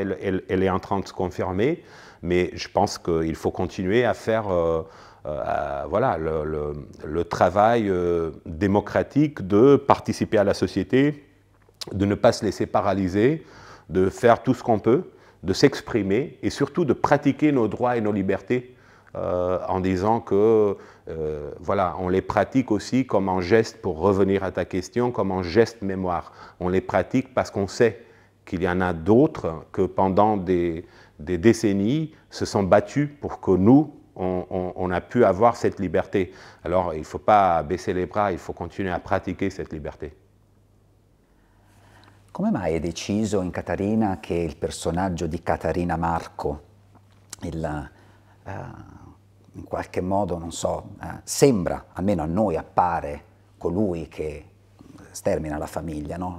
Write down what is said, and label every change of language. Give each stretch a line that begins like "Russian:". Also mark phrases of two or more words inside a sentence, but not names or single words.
French: Elle est en train de se confirmer, mais je pense qu'il faut continuer à faire voilà, le travail démocratique de participer à la société, de ne pas se laisser paralyser, de faire tout ce qu'on peut, de s'exprimer et surtout de pratiquer nos droits et nos libertés en disant que voilà, on les pratique aussi comme un geste, pour revenir à ta question, comme un geste mémoire. On les pratique parce qu'on sait qu'il y en a d'autres que pendant des décennies se sont battus pour que nous, on a pu avoir cette liberté. Alors il ne faut pas baisser les bras, il faut continuer à pratiquer cette liberté.
Italian: Come mai hai deciso in Catarina che il personaggio di Catarina Marco, in qualche modo, non so, sembra, almeno a noi appare, colui che stermina la famiglia, no?